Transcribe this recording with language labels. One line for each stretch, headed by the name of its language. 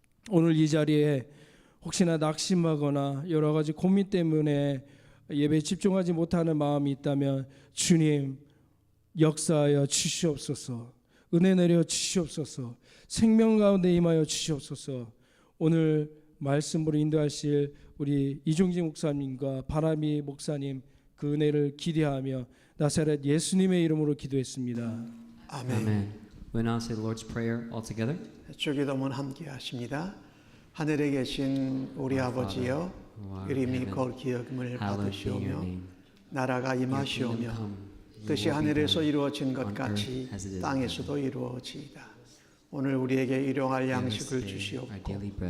Korean: 오늘 이 자리에 혹시나 낙심하거나 여러 가지 고민 때문에 예배에 집중하지 못하는 마음이 있다면 주님 역사하여 주시옵소서. 은혜 내려 주시옵소서. 생명 가운데 임하여 주시옵소서. 오늘 말씀으로 인도하실 우리 이종진 목사님과 바람이 목사님 그 은혜를 기대하며 나사렛 예수님의 이름으로 기도했습니다. 아멘.
English: Amen. We'll now say the Lord's Prayer all together.
Korean: 주기도문 함께 하십니다. 하늘에 계신 우리 아버지여, 이름이 거룩히 여김을 받으시오며 나라가 임하시오며 뜻이 하늘에서 이루어진 것 같이 땅에서도 이루어지이다. 오늘 우리에게 일용할 양식을 주시옵고